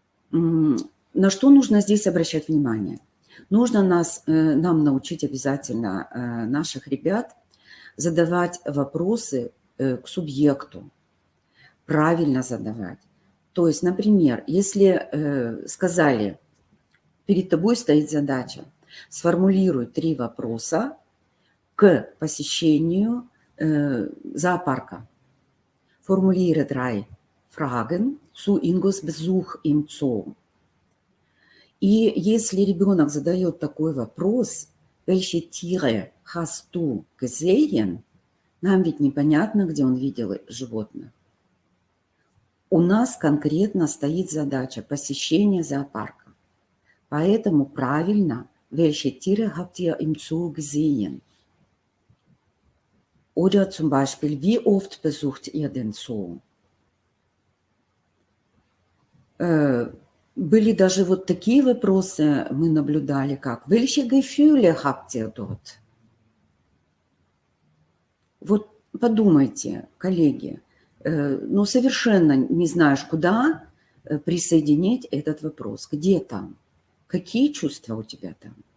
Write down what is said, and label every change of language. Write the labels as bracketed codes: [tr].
[ru] На что нужно здесь обращать внимание? Нужно нам научить обязательно наших ребят задавать вопросы к субъекту, правильно задавать. То есть, например, если сказали: перед тобой стоит задача, сформулируй 3 вопроса к посещению зоопарка. [de] Formuliere 3 Fragen zu Ingos Besuch im Zoo. [ru] И если ребенок задает такой вопрос: [de] welche Tiere hast du gesehen? [ru] Нам ведь непонятно, где он видел животных. У нас конкретно стоит задача посещения зоопарка. Поэтому правильно: [de] welche Tiere habt ihr im Zoo gesehen? Oder zum Beispiel: wie oft besucht ihr den Zoo? [ru] Были даже вот такие вопросы, мы наблюдали, как [de] welche Gefühle habt ihr dort? [ru] Вот подумайте, коллеги, ну совершенно не знаешь, куда присоединить этот вопрос. Где там? Какие чувства у тебя там?